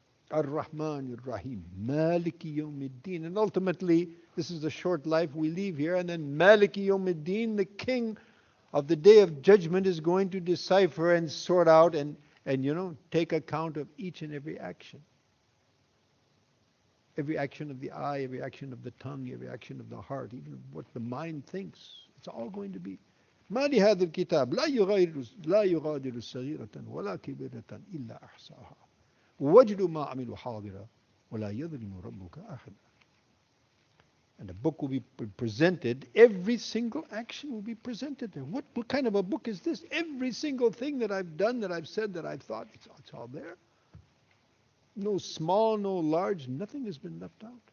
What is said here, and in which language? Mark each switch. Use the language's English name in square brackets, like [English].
[Arabic] Ar-Rahman Ar-Rahim, Maliki Yawmiddin. [English] And ultimately, this is the short life we leave here, and then Maliki Yawmiddin, the king of the day of judgment, is going to decipher and sort out and take account of each and every action. Every action of the eye, every action of the tongue, every action of the heart, even what the mind thinks. It's all going to be. [Arabic] ما لهذا الكتاب لا يغادر صغيرة ولا كبيرة إلا أحصاها ووجدوا ما عملوا حاضرا ولا يظلم ربك أحدا. [English] And the book will be presented. Every single action will be presented. And what kind of a book is this? Every single thing that I've done, that I've said, that I've thought, it's all there. No small, no large, nothing has been left out.